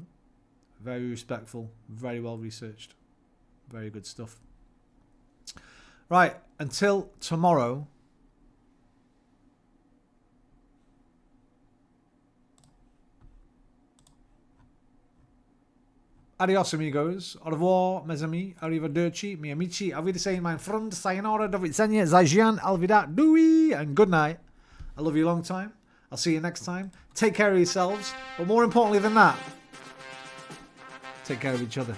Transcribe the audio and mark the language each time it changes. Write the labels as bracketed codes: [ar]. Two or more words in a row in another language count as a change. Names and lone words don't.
[en] Very respectful, very well researched. Very good stuff. Right, until tomorrow. [es] Adios, amigos. [fr] Au revoir, mes amis. [it] Arrivederci, mi amici. [de] Auf Wiedersehen, mein Freund. [pl] Sayonara, do widzenia, zajian, alvida, [en] dui, and good night. I love you a long time. I'll see you next time. Take care of yourselves. But more importantly than that, take care of each other.